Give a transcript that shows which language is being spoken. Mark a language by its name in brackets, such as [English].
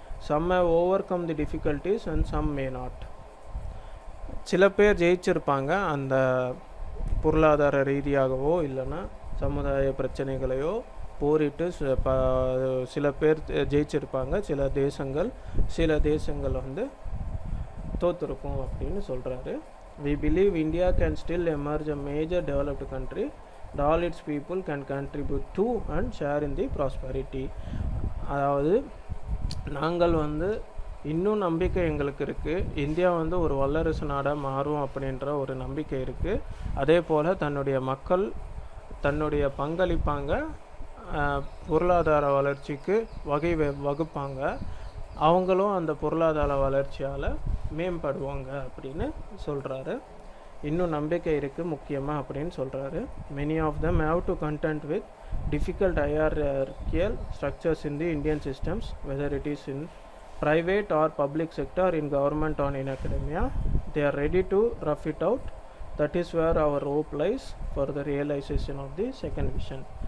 [English] Some have overcome the difficulties and some may not. [Tamil] சில பேர் ஜெயிச்சிருப்பாங்க அந்த பொருளாதார ரீதியாகவோ இல்லைன்னா சமுதாய பிரச்சனைகளையோ போரிட்டு சில பேர் ஜெயிச்சிருப்பாங்க. சில தேசங்கள் வந்து தோற்றுருக்கும் அப்படின்னு சொல்கிறாரு. [English] We believe India can still emerge a major developed country and all its people can contribute to and share in the prosperity. [Tamil] அதாவது நாங்கள் வந்து இன்னும் நம்பிக்கை எங்களுக்கு இருக்குது, இந்தியா வந்து ஒரு வல்லரசு நாடாக மாறும் அப்படின்ற ஒரு நம்பிக்கை இருக்குது. அதே போல் தன்னுடைய மக்கள் தன்னுடைய பங்களிப்பாங்க, பொருளாதார வளர்ச்சிக்கு வகுப்பாங்க, அவங்களும் அந்த பொருளாதார வளர்ச்சியால் மேம்படுவாங்க அப்படின்னு சொல்கிறாரு. இன்னும் நம்பிக்கை இருக்குது முக்கியமாக அப்படின்னு சொல்கிறாரு. [English] Many of them have to contend with difficult hierarchical structures in the Indian systems, whether it is in private or public sector, in government or in academia. They are ready to rough it out. That is where our hope lies for the realization of the second vision.